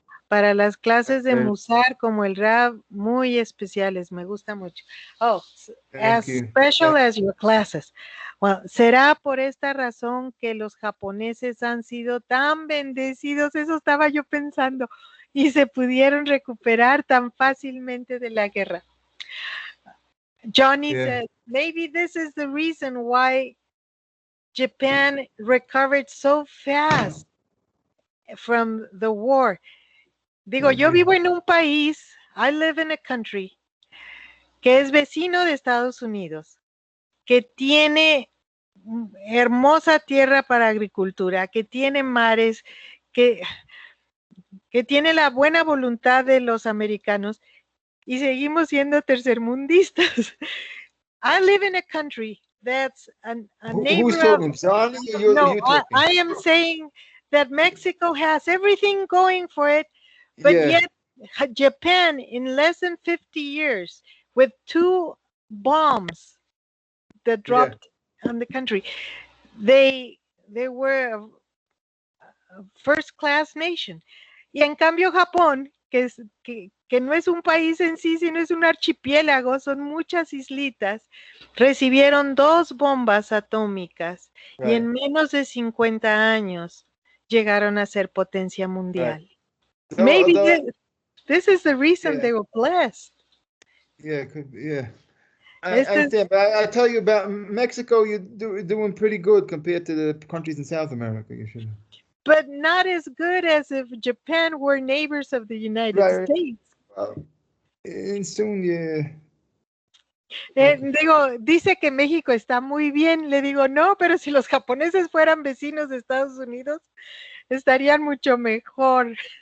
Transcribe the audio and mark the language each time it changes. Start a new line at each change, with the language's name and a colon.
Spanish: Para las clases de Musar como el Rab, muy especiales, me gusta mucho.
English: Oh, as special as your classes.
Spanish: Well, será por esta razón que los japoneses han sido tan bendecidos, eso estaba yo pensando, y se pudieron recuperar tan fácilmente de la guerra.
English: Johnny said, maybe this is the reason why Japan recovered so fast from the war.
Spanish: Digo, yo vivo en un país,
English: I live in a country,
Spanish: que es vecino de Estados Unidos, que tiene hermosa tierra para agricultura, que tiene mares, que tiene la buena voluntad de los americanos, y seguimos siendo tercermundistas.
English: I live in a country that's a neighbor Who's talking? Sonny, or you're talking? I am saying that Mexico has everything going for it, but yet Japan, in less than 50 years, with 2 bombs that dropped on the country, they were a first-class nation.
Spanish: Y en cambio Japón, que no es un país en sí, sino es un archipiélago, son muchas islitas, recibieron 2 bombas atómicas y en menos de 50 años llegaron a ser potencia mundial.
English: Maybe this is the reason they were blessed. Yeah, could be, yeah. I understand, but I tell you about Mexico, you're doing pretty good compared to the countries in South America. You should. But not as good as if Japan were neighbors of the United States. And soon, yeah.
Spanish: Digo, dice que México está muy bien. Le digo, no, pero si los japoneses fueran vecinos de Estados Unidos, estarían mucho mejor.